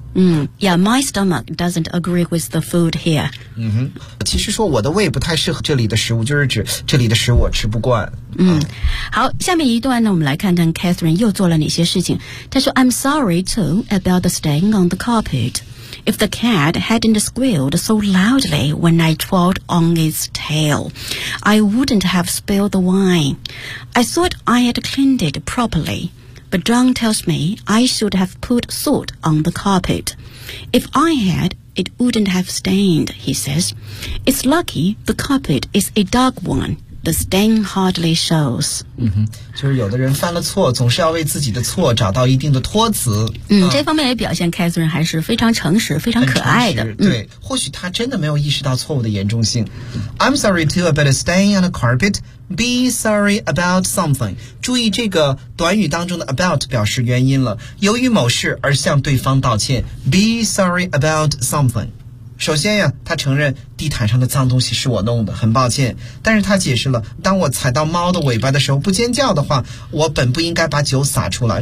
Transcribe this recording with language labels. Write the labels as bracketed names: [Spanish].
[English] Yeah, my stomach doesn't agree with the food here. [Chinese] 其实说我的胃不太适合这里的食物，就是指这里的食物我吃不惯。好，下面一段呢，我们来看看 Catherine 又做了哪些事情。她说 [English] I'm sorry too about the stain on the carpet. If the cat hadn't squealed so loudly when I trod on its tail, I wouldn't have spilled the wine. I thought I had cleaned it properly, but John tells me I should have put salt on the carpet. If I had, it wouldn't have stained, he says. It's lucky the carpet is a dark one. The stain hardly shows. [Chinese] 就是有的人犯了错，总是要为自己的错找到一定的托词。这方面也表现 Catherine 还是非常诚实，非常可爱的。对，或许他真的没有意识到错误的严重性。 [English] I'm sorry too about a stain on a carpet. Be sorry about something. [Chinese] 注意这个短语当中的 about 表示原因了，由于某事而向对方道歉。 [English] Be sorry about something. [Chinese] 首先呀，他承认地毯上的脏东西是我弄的，很抱歉。但是他解释了，当我踩到猫的尾巴的时候不尖叫的话，我本不应该把酒洒出来。